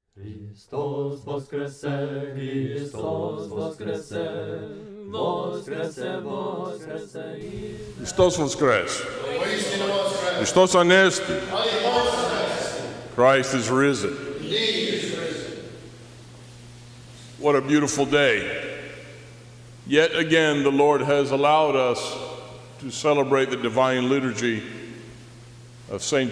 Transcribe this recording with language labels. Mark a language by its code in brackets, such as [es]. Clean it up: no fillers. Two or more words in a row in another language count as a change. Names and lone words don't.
[ru] Христос воскресе, Христос воскресе, воскресе, воскресе. Христос воскрес. [el] Χριστός ανέστη. [en] Christ is risen. What a beautiful day. Yet again, the Lord has allowed us to celebrate the divine liturgy of St.